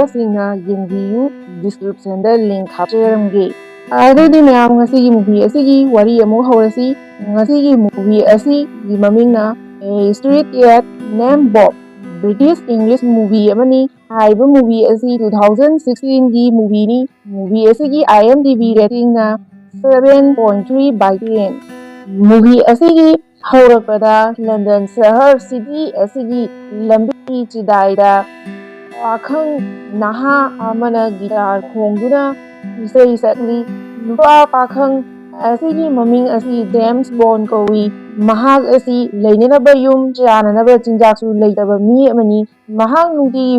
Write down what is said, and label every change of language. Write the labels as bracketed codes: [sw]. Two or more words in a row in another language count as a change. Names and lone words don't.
[mni] singna yengbiyu description da link hapcheramge adudi mayam ngasigi movie asigi wari amuk hawrasi ngasigi movie asigi mamingna A Street Cat Named Bob [en] British English movie [mni] amani haiba movie asi 2016 gi movie ni movie asigi [en] IMDb rating [mni] na 7.3 by 10 movie asigi hawrakpada London shahar city asigi lambi chidaida pakhang naha amana guitar khongduna isai sakli nupa pakhang asigi maming asi James Bond kawi mahak asi lainanaba yum chananaba chinjaksu leitaba mi amani mahak nungti